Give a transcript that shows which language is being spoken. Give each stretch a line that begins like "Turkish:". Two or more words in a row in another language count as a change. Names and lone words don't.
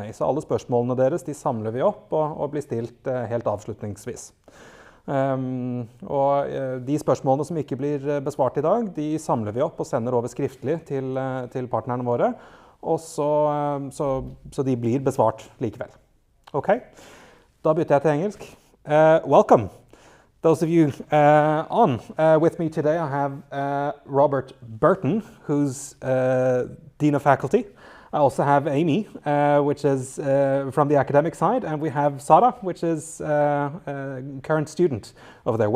Norwegian: Så alle spørsmålene deres de samler vi opp og blir stilt helt avslutningsvis. Og de spørsmålene som ikke blir besvart i dag, de samler vi opp og sender over skriftlig til partnerne våre, og så de blir besvart likevel. Okay, da bytter jeg til engelsk.
English: Welcome. Those of you on with me today, I have Robert Burton, who's Dean of Faculty. I also have Amy, which is from the academic side, and we have Sara, which is a current student over there.